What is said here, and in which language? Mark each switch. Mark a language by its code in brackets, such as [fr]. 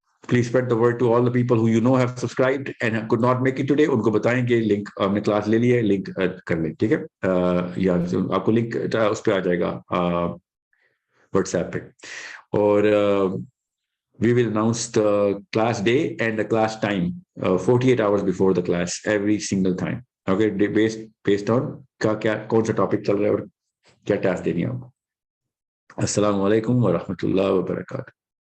[en] Please spread the word to all the people who you know have subscribed and could not make it today. [hi] उनको बताएं कि link हमने class ले ली है, link कर लें. ठीक है, या आपको लिंक उस पर आ जाएगा व्हाट्सएप पे. [en] और we will announce the class day and the class time 48 hours before the class every single time. Okay, based on [hi] क्या कौन सा टॉपिक चल रहा है और क्या टास्क देनी है आपको. [ar] अस्सलाम वालेकुम व रहमतुल्लाहि व बरकातहू.